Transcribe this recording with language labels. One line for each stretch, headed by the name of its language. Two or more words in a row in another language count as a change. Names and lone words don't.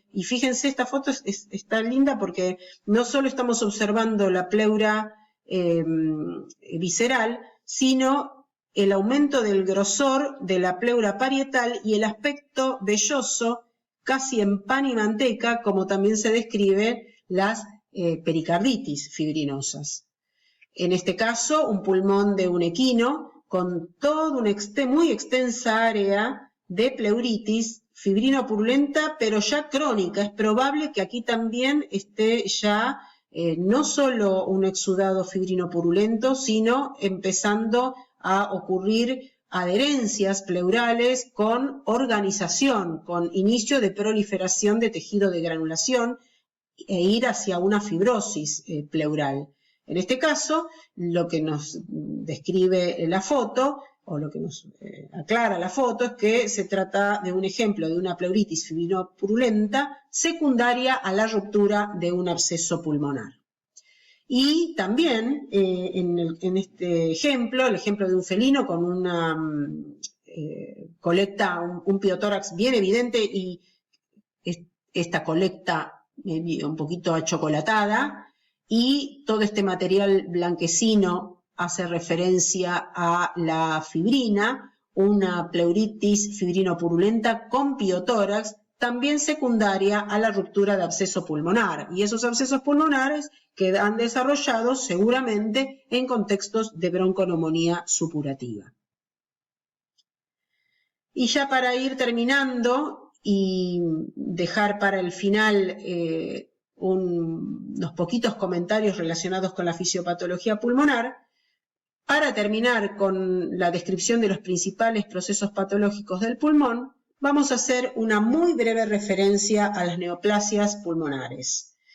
Spanish: Y fíjense, esta foto está linda porque no solo estamos observando la pleura visceral, sino el aumento del grosor de la pleura parietal y el aspecto velloso, casi en pan y manteca, como también se describe las pericarditis fibrinosas. En este caso, un pulmón de un equino con toda una muy extensa área de pleuritis fibrino-purulenta, pero ya crónica. Es probable que aquí también esté ya no solo un exudado fibrino-purulento, sino empezando a ocurrir adherencias pleurales con organización, con inicio de proliferación de tejido de granulación e ir hacia una fibrosis pleural. En este caso, lo que nos describe la foto, o lo que nos aclara la foto, es que se trata de un ejemplo de una pleuritis fibrino-purulenta secundaria a la ruptura de un absceso pulmonar. Y también en este ejemplo, el ejemplo de un felino con una colecta, un piotórax bien evidente y esta colecta un poquito achocolatada, y todo este material blanquecino hace referencia a la fibrina, una pleuritis fibrino-purulenta con piotórax, también secundaria a la ruptura de absceso pulmonar. Y esos abscesos pulmonares quedan desarrollados seguramente en contextos de bronconeumonía supurativa. Y ya para ir terminando y dejar para el final unos poquitos comentarios relacionados con la fisiopatología pulmonar, para terminar con la descripción de los principales procesos patológicos del pulmón, vamos a hacer una muy breve referencia a las neoplasias pulmonares.